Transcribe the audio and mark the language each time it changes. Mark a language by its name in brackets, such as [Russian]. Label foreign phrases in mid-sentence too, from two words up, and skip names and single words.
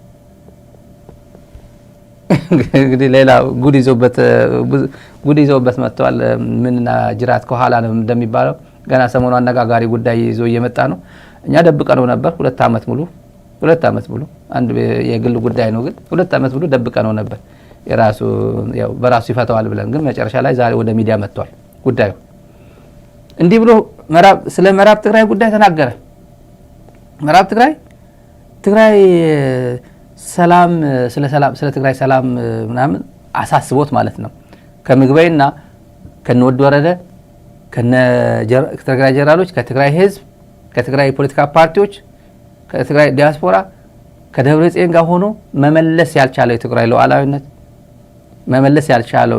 [Amharic] እንግዲህ ሌላ ጉድ ይዘውበት መጥተዋል። ምንና ጅራት ከኋላ ነው እንደሚባለው ገና ሰሞኑ አነጋጋሪ ጉዳይ ይዞ እየመጣ ነው። እኛ ደብቀነው ነበር 2 ዓመት ሙሉ አንድ የግል ጉዳይ ነው ግን 2 ዓመት ሙሉ ደብቀነው ነበር። በራሱ ይፈታዋል ብለን ግን መጨረሻ ላይ ዛሬ ወደ ሚዲያ መጥቷል ጉዳዩ። እንዲህ ብሎ ስለ ምዕራብ ትግራይ ጉዳይ ተናገረ። ምዕራብ ትግራይ ስለ ትግራይ ሰላም ምናምን አሳስቦት ማለት ነው። ከምግበይና ከነወድ ወረደ ከትግራይ ጀነራሎች ከትግራይ ህዝብ ከትግራይ ፖለቲካ ፓርቲዎች ከትግራይ ዲያስፖራ ከደብረ ጽዮን ጋር ሆኖ መመለስ ያልቻለው የትግራይ ሉዓላዊነት መመለስ ያልቻለው